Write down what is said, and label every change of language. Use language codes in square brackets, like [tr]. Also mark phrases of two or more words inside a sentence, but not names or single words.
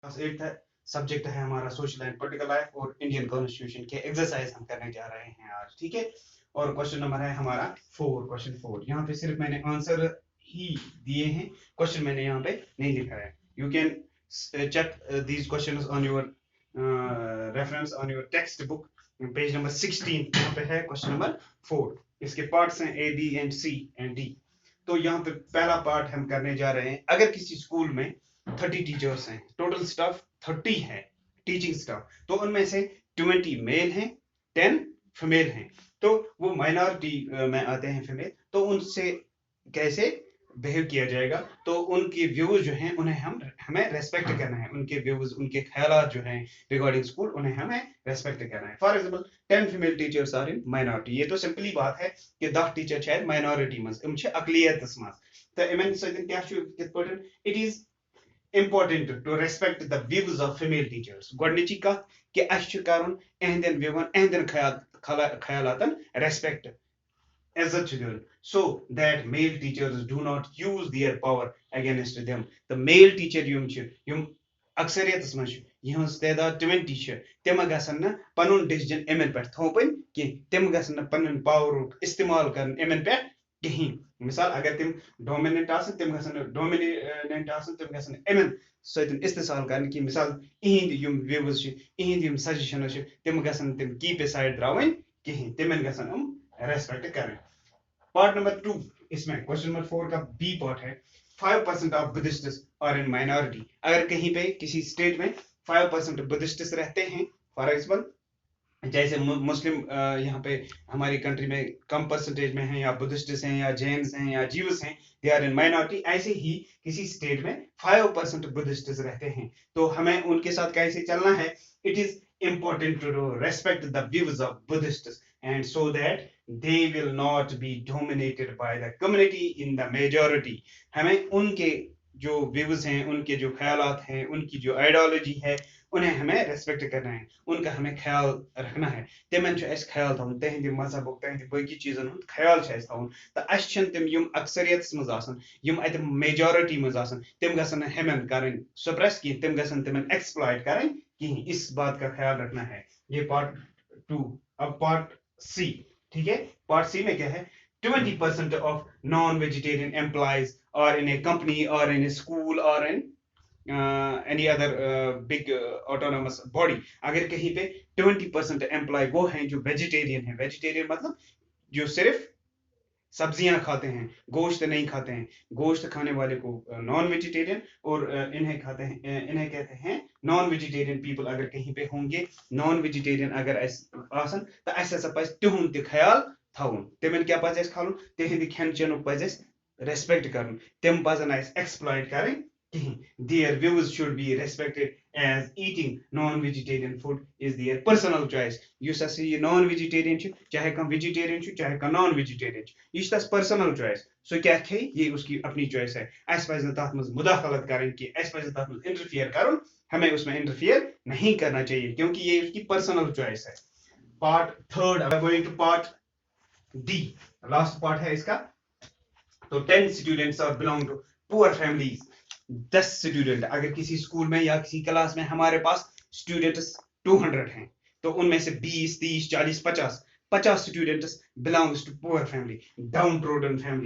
[hi] क्लास 8 है। सब्जेक्ट है हमारा [en] social and political life [hi] और [en] Indian constitution [hi] के एक्सरसाइज हम करने जा रहे हैं आज, ठीक है। और [en] question number [hi] है हमारा 4, क्वेश्चन 4। यहाँ पे सिर्फ मैंने आंसर ही दिए हैं, क्वेश्चन मैंने यहाँ पे नहीं लिखा है। [en] you can check these questions on your reference on your text book, [hi] पेज नंबर 16। यहाँ पे है [en] question number [hi] 4। इसके पार्ट्स हैं [en] A, B and C and D। [hi] तो यहाँ पे पहला पार्ट हम करने जा रहे हैं। अगर किसी स्कूल में 30 टीचर्स हैं, [en] total staff [hi] 30 है, [en] teaching staff, [hi] तो उनमें से 20 मेल हैं, 10 फीमेल हैं। तो वो माइनॉरिटी में आते हैं फीमेल, तो उनसे कैसे बिहेव किया जाएगा। तो उनके व्यूज जो हैं उन्हें हमें रेस्पेक्ट करना है। उनके व्यूज, उनके ख्यालात जो हैं रिगार्डिंग स्कूल, उन्हें हमें रेस्पेक्ट करना है। [en] for example 10 female teachers are in minority. [hi] ये तो सिंपली बात है कि 10 टीचर शायद माइनॉरिटी [ks] मज यम अकलियतस मज। तो इमन सतन क्या कित पटन [en] it is important to respect the views of female teachers। [ks] गोडनिची कथ कि अश करन एहदन व्यूवन एहदन ख्यालातन रेस्पेक्ट इज्जत दिन, [en] so that male teachers do not use their power against them। the male teacher [ks] यम अक्सरियत मज यहज तादाद 20 तम गसन न पनुन डिसीजन इमन पे थोपन कि तम गसन न पनुन पावर इस्तेमाल कर इमन पे कहीं। मिसाल अगर तम डोमिनेंट आसन तम गसन डोमिनेंट आसन तम गसन इमन सतन इस्तेमाल कर कि मिसाल इहिंद यम व्यूज इहिंद यम सजेशन तम गसन तम की पे साइड द्रावन कहीं, तमन गसन रेस्पेक्ट करें। [en] part number [hi] 2, इसमें [en] question number [hi] 4 का बी पार्ट है [en] 5% of Buddhists are in minority. [hi] अगर कहीं पे किसी स्टेट में 5% बुद्धिस्ट्स रहते हैं, फॉर एग्जाम्पल जैसे मुस्लिम यहाँ पे हमारी कंट्री में कम परसेंटेज में हैं, या बुद्धिस्ट्स हैं, या जैन्स हैं, या जीवस हैं, [en] they are in minority. [hi] ऐसे ही किसी स्टेट में 5% बुद्धिस्ट्स रहते हैं, तो हमें उनके साथ कैसे चलना है। [en] it is important to respect the views of Buddhists, and so that they will not be dominated by the community in the majority। [hi] हमें उनके जो व्यूज हैं, उनके जो ख्यालात हैं, उनकी जो आइडियोलॉजी है, उन्हें हमें रेस्पेक्ट करना है, उनका हमें ख्याल रखना है। [ks] तमन ख्याल थवन तहद मजहब तहद बाकी चीजन हूं ख्याल थवन। तो अस तम यम अक्सरियत मज यम अत मेजॉरिटी मज तम गसन हेमन कर सप्रेस की, तम गसन तमन एक्सप्लॉइट कर कहीं। [hi] इस बात का ख्याल रखना है। ये पार्ट 2। अब पार्ट सी, ठीक है। पार्ट सी में क्या है, [en] 20% of non vegetarian employees are in a company or in a school or in any other big autonomous body. [hi] अगर कहीं पे 20% एम्प्लॉय वो हैं जो वेजिटेरियन है, वेजिटेरियन मतलब जो सिर्फ सब्जियां खाते हैं, गोश्त नहीं खाते हैं। गोश्त खाने वाले को [en] non vegetarian, [hi] और इन्हें खाते हैं, इन्हें कहते हैं [en] non vegetarian people. [hi] अगर कहीं पे होंगे [en] non vegetarian [ks] अगर आसन, तो अस हसा पज तिहुंद ति ख्याल थवन। तमन क्या पज खान, तिहंद खेन चेनुक पज रेस्पेक्ट कर, तम पजन एक्सप्लॉइट करें कहीं। [en] Their views should be respected, as eating non-vegetarian food is their personal choice। [ks] युस हसा ये [en] non vegetarian [ks] चाहे कम वेजिटेरियन चाहे कम [en] non vegetarian, [ks] ये तस [en] personal choice. [ks] सो क्या खे, [hi] ये उसकी अपनी चॉइस है। [ks] अस पज तथ मज मुदाखलत करें कि अस पज तथ मज इंटरफियर कर, [hi] हमें उसमें इंटरफियर नहीं करना चाहिए, क्योंकि ये उसकी पर्सनल चॉइस है। पार्ट 3, [en] going to part D, [hi] लास्ट पार्ट है इसका। [en] तो 10 students are belong to poor families। [hi] 10 स्टूडेंट अगर किसी स्कूल में या किसी क्लास में हमारे पास स्टूडेंट्स 200 हैं, तो उनमें से 20, 30, 40, 50 स्टूडेंट्स [en] belongs to poor family, down trodden family.